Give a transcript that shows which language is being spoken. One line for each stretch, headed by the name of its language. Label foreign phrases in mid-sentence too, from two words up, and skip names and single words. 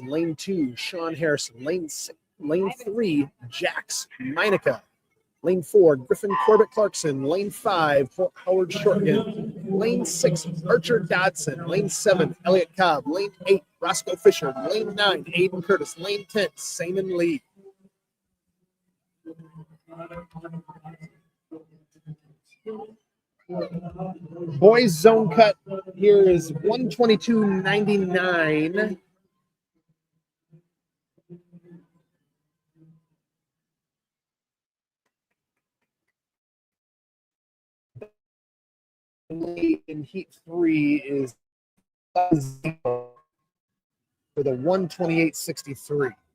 English: Lane 2, Sean Harrison. Lane 3, Jax Meinica. Lane 4, Griffin Corbett Clarkson. Lane 5, Howard Shortgen. Lane 6, Archer Dodson. Lane 7, Elliot Cobb. Lane 8, Roscoe Fisher. Lane 9, Aiden Curtis. Lane 10, Simon Lee. Boys zone cut here is 122.99. In heat 3 is for the 128.63.